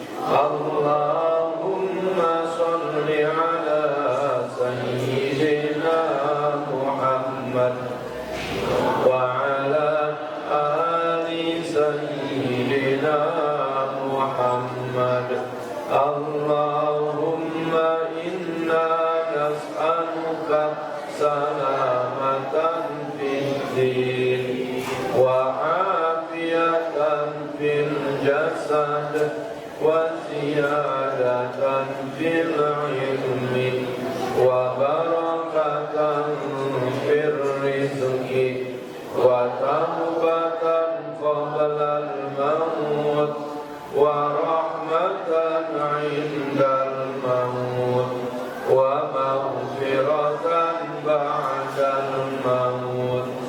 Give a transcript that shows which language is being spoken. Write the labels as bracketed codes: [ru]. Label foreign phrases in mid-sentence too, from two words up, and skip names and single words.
[ar] اللهم صل على سيدنا محمد وعلى آل سيدنا محمد. اللهم إنا نسألك سلامة في الدين و عافية في الجسد وزيادة في العلم وبركة في الرزق وتوبة قبل الموت ورحمة عند الموت ومغفرة بعد الموت.